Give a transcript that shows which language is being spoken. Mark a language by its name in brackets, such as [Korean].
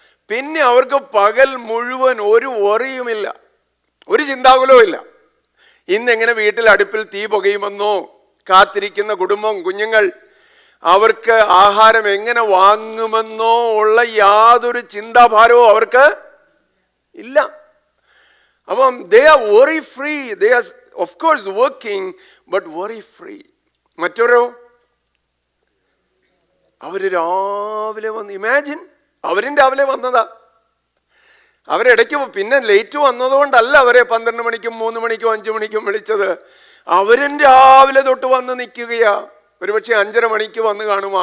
[Malayalam] പിന്നെ അവർക്ക് പകൽ മുഴുവൻ ഒരു worryയുമില്ല, ഒരു ചിന്താകുലവും ഇല്ല. ഇന്നെങ്ങനെ വീട്ടിൽ അടുപ്പിൽ തീ പുകയുമെന്നോ, കാത്തിരിക്കുന്ന കുടുംബം, കുഞ്ഞുങ്ങൾ, അവർക്ക് ആഹാരം എങ്ങനെ വാങ്ങുമെന്നോ ഉള്ള യാതൊരു ചിന്താഭാരവും അവർക്ക് ഇല്ല. അപ്പം [English] they are worry free. They are of course working but worry free. [Malayalam] മറ്റൊരു അവര് രാവിലെ വന്ന്, ഇമാജിൻ, അവരും രാവിലെ വന്നതാ. അവരിടയ്ക്ക് പിന്നെ ലേറ്റ് വന്നതുകൊണ്ടല്ല അവരെ 12 മണിക്കും 3 മണിക്കും 5 മണിക്കും വിളിച്ചത്. അവരും രാവിലെ തൊട്ട് വന്ന് നിൽക്കുകയാ. ഒരുപക്ഷെ 5:30 മണിക്ക് വന്ന് കാണും.